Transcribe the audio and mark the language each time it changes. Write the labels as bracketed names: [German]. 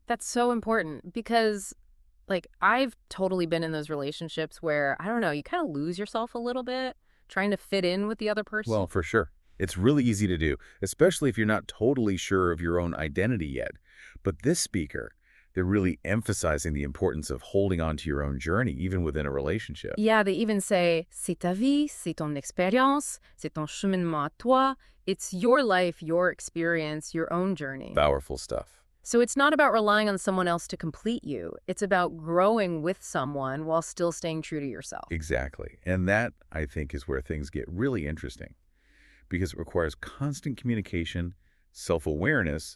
[English] That's so important because, like, I've totally been in those relationships where, I don't know, you kind of lose yourself a little bit trying to fit in with the other person. Well, for sure. It's really easy to do, especially if you're not totally sure of your own identity yet. But this speaker, they're really emphasizing the importance of holding on to your own journey, even within a relationship. Yeah, they even say, [French] c'est ta vie, c'est ton expérience, c'est ton cheminement à toi. [English] It's your life, your experience, your own journey. Powerful stuff. So it's not about relying on someone else to complete you. It's about growing with someone while still staying true to yourself. Exactly. And that, I think, is where things get really interesting because it requires constant communication, self-awareness,